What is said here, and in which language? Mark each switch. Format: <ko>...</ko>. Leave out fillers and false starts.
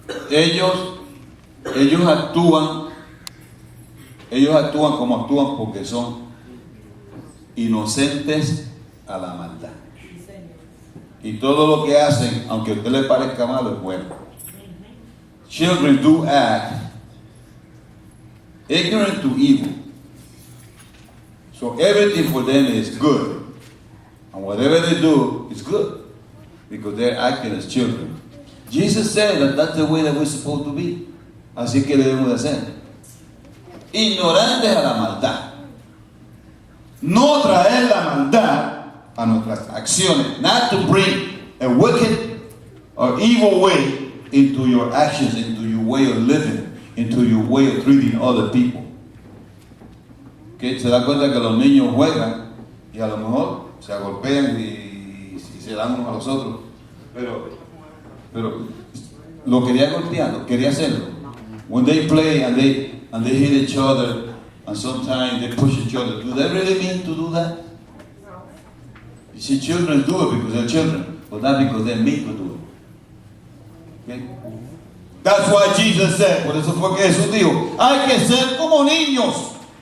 <es>Ellos actúan como actúan porque son inocentes a la maldad. Y todo lo que hacen, aunque a usted le parezca malo, es bueno.</es> <en>Children do act ignorant to evil. So everything for them is good. And whatever they do is good. Because they're acting as children. Jesus said that that's the way that we're supposed to be.</en> <es>Así que debemos de hacer. Ignorantes a la maldad. No traer la maldad a nuestras acciones.</es> <en>Not to bring a wicked or evil way into your actions, into your way of living, into your way of treating other people. ¿Okay?</en> <es>Se da cuenta que los niños juegan y a lo mejor se agolpean y se dan unos a los otros. Pero lo quería golpear, lo quería hacerlo.</es> <en>When they play and they hit each other and sometimes they push each other, do they really mean to do that? You see, children do it because they're children, but not because they're meant to do it. Okay? That's why Jesus said,</en> <es>por eso fue que Jesús dijo, hay que ser como niños.</es>